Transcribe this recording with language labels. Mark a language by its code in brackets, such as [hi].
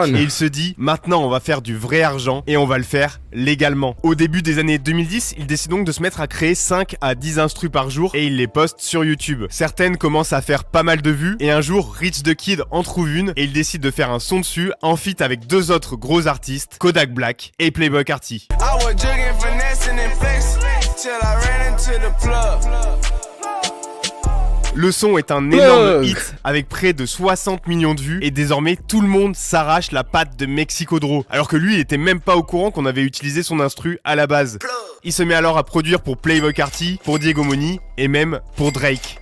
[fr] déclic et il se dit, maintenant on va faire du vrai argent et on va le faire légalement. Au début des années 2010, il décide donc de se mettre à créer 5 à 10 instrus par jour et il les poste sur YouTube. Certaines commencent à faire pas mal de vues et un jour, Rich the Kid en trouve une et il décide de faire un son dessus en feat avec 2 autres gros artistes, Kodak Black et Playboi Carti. [en] I was jugging, finessing and flexing till I ran into the plug. [fr] Le son est un énorme hit avec près de 60 millions de vues et désormais tout le monde s'arrache la patte de Mexico Drew. Alors que lui il était même pas au courant qu'on avait utilisé son instru à la base. Il se met alors à produire pour Playboi Carti, pour Diego Money et même pour Drake.